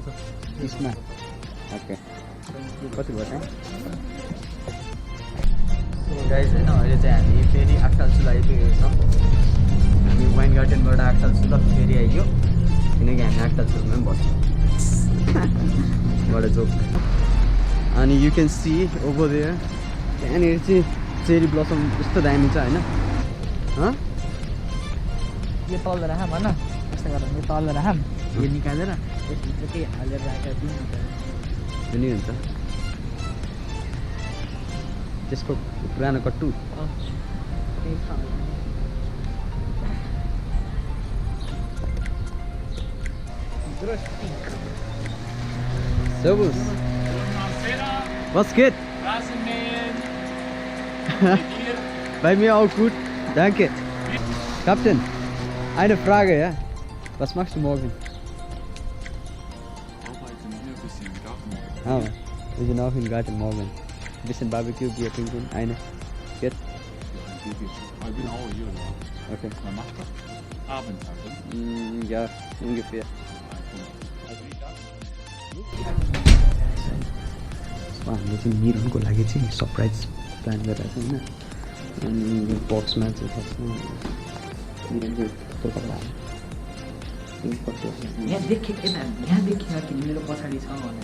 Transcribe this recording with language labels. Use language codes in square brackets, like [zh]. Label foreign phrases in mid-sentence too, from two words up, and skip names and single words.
[ne] 30मा ओके कति भयो [en] time guys [ne] होइन अहिले चाहिँ हामी फेरि आक्टालसुल आइपुगेको छौँ हामी वाइन गार्डनबाट आक्टालसुल फेरि आइयो किनकि हामी आक्टालसुलमा पनि बस्छौँ बडा जोक अनि [en] you can see over there [ne] त्यहाँनिर चाहिँ [en] cherry blossom [ne] यस्तो दामी छ होइन यो तल राखम होइन यस्तो गरेर यो तल राखम यो निकालेर यसभित्र केही हालेर राखेर दिउँ त्यो नि हुन्छ त्यसको पुरानो कट्टु Servus. [de] Was geht? Bei mir auch gut, danke. Captain, eine Frage, ja? Was machst du morgen? Arbeiten hier, bisschen Garten. Ah, wir sind auch im Garten morgen. Bisschen Barbecue, Bier trinken, eine. Geht? Ja, ich bin auch hier, ja. Okay. Man macht das abends halt. Ja, ungefähr. [ne] हामीले चाहिँ मिरनको लागि चाहिँ [en] surprise plan [ne] गरिरहेको छ होइन अनि यो बक्समा चाहिँ फर्स्टमा मिरनको कस्तो कपडा यहाँ देखिन कि मेरो पछाडि छ भने